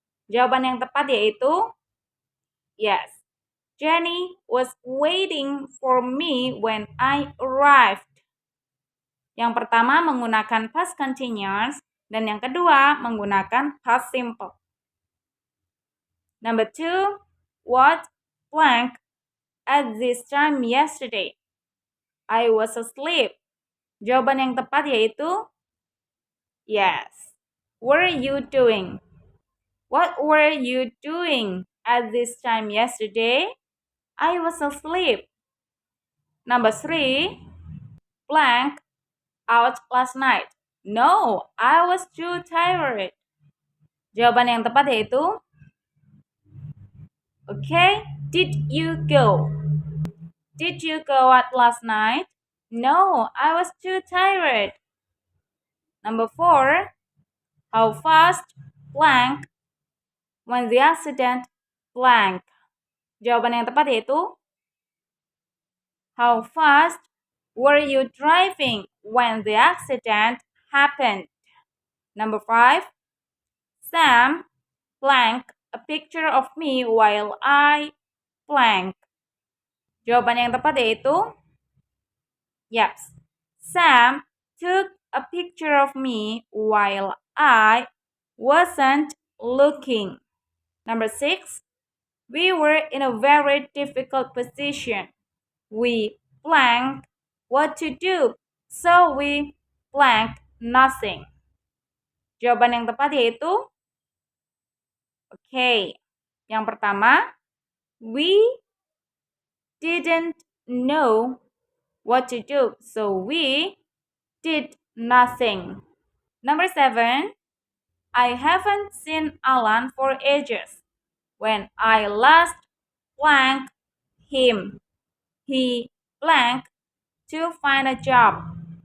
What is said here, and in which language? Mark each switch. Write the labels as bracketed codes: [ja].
[id] Jawaban yang tepat yaitu yes. [en] Jenny was waiting for me when I arrived. [id] Yang pertama menggunakan past continuous dan yang kedua menggunakan past simple. [en] Number 2, what blank at this time yesterday? I was asleep. [id] Jawaban yang tepat yaitu yes. [en] Were you doing? What were you doing at this time yesterday? I was asleep. Number 3, blank out last night? No, I was too tired. [id] Jawaban yang tepat yaitu okay. [en] Did you go? Did you go out last night? No, I was too tired. Number 4. How fast blank when the accident blank? [id] Jawaban yang tepat yaitu [en] how fast were you driving when the accident happened? Number 5. Sam blank a picture of me while I blank. [id] Jawaban yang tepat yaitu yes. [en] Sam took a picture of me while I wasn't looking. Number 6. We were in a very difficult position. We blanked what to do, so we blanked nothing. [id] Jawaban yang tepat yaitu okay. Yang pertama, [en] we didn't know what to do, so we did nothing. Number 7, I haven't seen Alan for ages. When I last blanked him, he blanked to find a job.